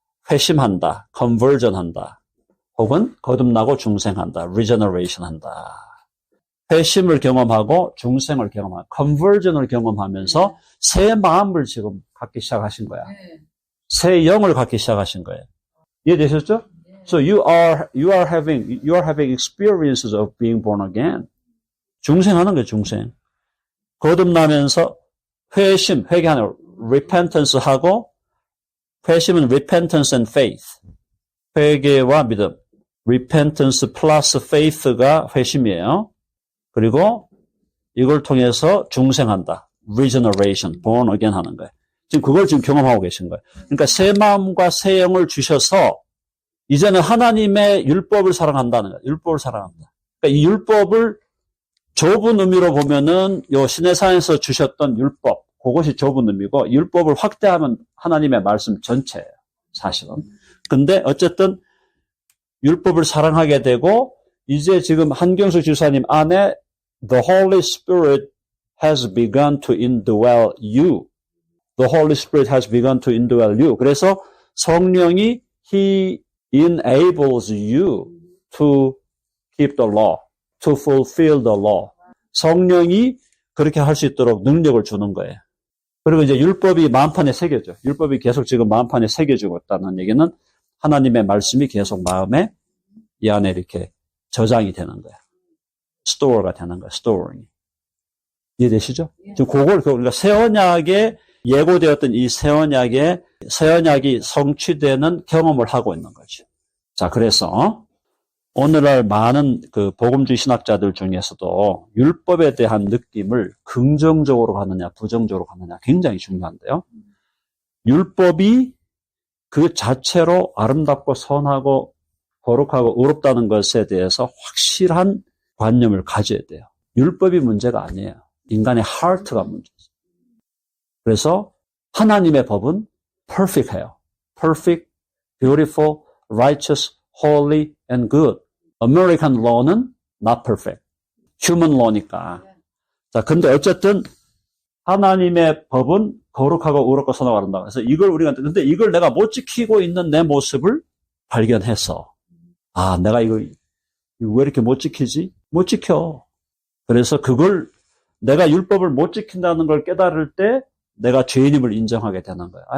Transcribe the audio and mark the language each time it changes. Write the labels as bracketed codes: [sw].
[ko] 회심한다, conversion한다, 혹은 거듭나고 중생한다, regeneration한다. 회심을 경험하고 중생을 경험하고 conversion을 경험하면서 새 마음을 지금 갖기 시작하신 거야. 새 영을 갖기 시작하신 거예요. 이해되셨죠? [en] So you are having experiences of being born again. [ko] 중생하는 거예요, 중생. 거듭나면서 회심, 회개하는 repentance 하고 회심은 [en] repentance and faith. [ko] 회개와 믿음. [en] repentance plus faith가 [ko] 회심이에요. 그리고 이걸 통해서 중생한다. [en] regeneration, born again [ko] 하는 거예요. 지금 그걸 지금 경험하고 계신 거예요. 그러니까 새 마음과 새 영을 주셔서 이제는 하나님의 율법을 사랑한다는 거예요. 율법을 사랑한다. 그러니까 이 율법을 좁은 의미로 보면은 요 시내산에서 주셨던 율법, 그것이 좁은 의미고 율법을 확대하면 하나님의 말씀 전체예요. 사실은. 근데 어쨌든 율법을 사랑하게 되고 이제 지금 한경수 지사님 안에 [en] The Holy Spirit has begun to indwell you. The Holy Spirit has begun to indwell you. [ko] 그래서 성령이 [en] He enables you to keep the law, to fulfill the law. [ko] 성령이 그렇게 할 수 있도록 능력을 주는 거예요. 그리고 이제 율법이 마음판에 새겨져. 율법이 계속 지금 마음판에 새겨지고 있다는 얘기는 하나님의 말씀이 계속 마음에 이 안에 이렇게 저장이 되는 거야. 스토어가 되는 거야. 스토어링. 이해되시죠? 지금 그걸 그러니까 새 언약에 예고되었던 이 새 언약이 성취되는 경험을 하고 있는 거죠. 자, 그래서 오늘날 많은 그 복음주의 신학자들 중에서도 율법에 대한 느낌을 긍정적으로 가느냐, 부정적으로 가느냐 굉장히 중요한데요. 율법이 그 자체로 아름답고 선하고 거룩하고 의롭다는 것에 대해서 확실한 관념을 가져야 돼요. 율법이 문제가 아니에요. 인간의 heart가 문제죠. 그래서 하나님의 법은 perfect해요. [en] perfect, beautiful, righteous, holy, and good. American law는 not perfect. human law니까. [ko] 자, 근데 어쨌든 하나님의 법은 거룩하고 의롭고 선하고 아름다워. 그래서 이걸 근데 이걸 내가 못 지키고 있는 내 모습을 발견해서 내가 이거 왜 이렇게 못 지키지? 못 지켜. 그래서 그걸 내가 율법을 못 지킨다는 걸 깨달을 때 내가 죄인임을 인정하게 되는 거예요.